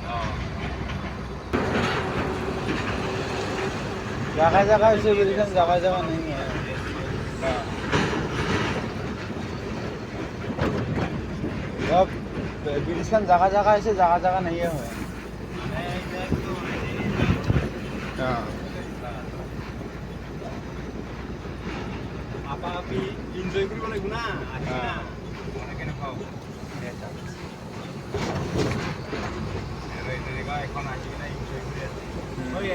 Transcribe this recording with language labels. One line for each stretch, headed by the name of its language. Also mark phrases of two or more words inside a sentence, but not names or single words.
Bangla: জায়গায় জায়গায় হয়েছে ব্রিজখান, জায়গায় জায়গায় নেই। ব্রিজখান জায়গা জায়গা আছে, জায়গা জায়গা নেই হয়।
Assamese: আপি এনজয় কৰিব লাগিব না। কেনেকুৱা হ'ব এখন আহি কিনে এনজয় কৰি আছে।